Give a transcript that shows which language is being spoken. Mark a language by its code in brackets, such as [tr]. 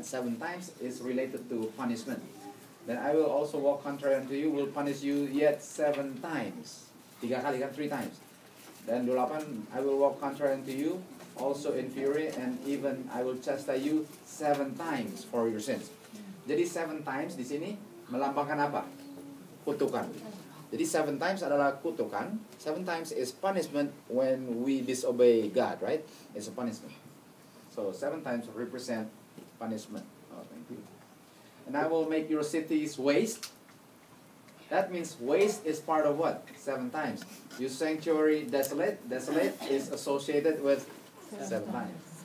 [en] 7 times is related to punishment. Then I will also walk contrary unto you, will punish you yet 7 times. [id] 3 kali kan? [en] 3 times. Dan 28, I will walk contrary unto you, also in fury, and even I will chastise you 7 times for your sins. [id] Jadi 7 times di sini melambangkan apa? Kutukan. Jadi 7 times adalah kutukan. [en] 7 times is punishment when we disobey God, right? It's a punishment. So 7 times represent punishment. Oh, thank you. And I will make your cities waste. That means waste is part of what? 7 times. Your sanctuary desolate. Desolate is associated with 7 times.